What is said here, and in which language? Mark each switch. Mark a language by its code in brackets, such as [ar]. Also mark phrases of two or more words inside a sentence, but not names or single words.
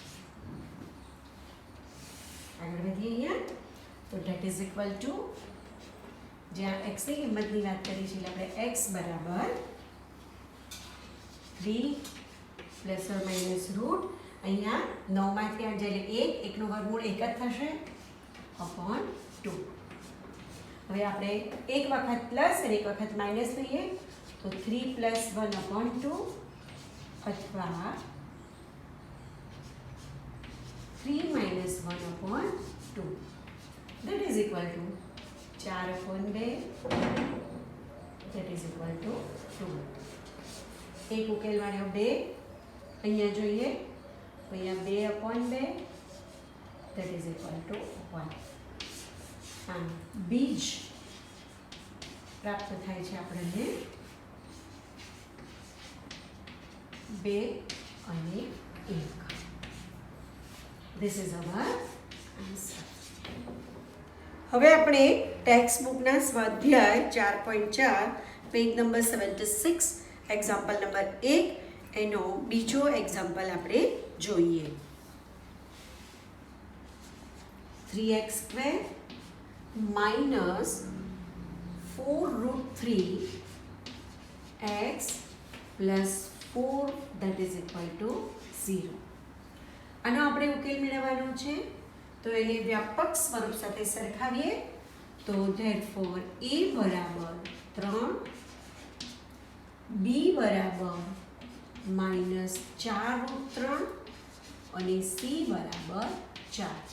[gu] આગળ વધીએ અહીંયા તો [en] that is equal to [gu] જ્યાં x ની કિંમતની વાત કરી છે એટલે આપણે x બરાબર 3 ± √ અહીંયા 9 માંથી 8 એટલે 1 1 નું વર્ગમૂળ 1 જ થશે upon 2. હવે આપણે એક વખત પ્લસ અને એક વખત માઇનસ લઈએ તો 3 + 1 upon 2 અથવા 3 - 1 upon 2 [en] that is equal to 4 upon 2 that is equal to 2. [gu] એક ઉકેલ વાળો 2 અહીંયા જોઈએ તો અહીંયા 2 upon 2 [en] that is equal to 1. [gu] આમ બીજ પ્રાપ્ત થાય છે આપણને 2 અને 1. [en] This is our answer. [gu] હવે આપણે [en] text bookના [gu] સ્વાધ્યાય 4.4 [en] page number [gu] 76 [en] example number [gu] 1 એનો બીજો એક્ઝામ્પલ આપણે જોઈએ. [en] 3x² minus 4√3x plus 4 that is equal to 0. [gu] આનો આપણે ઉકેલ મેળવવાનો છે તો એને વ્યાપક સ્વરૂપ સાથે સરખાવીએ તો therefore a બરાબર 3 b બરાબર -4√3 અને c બરાબર 4.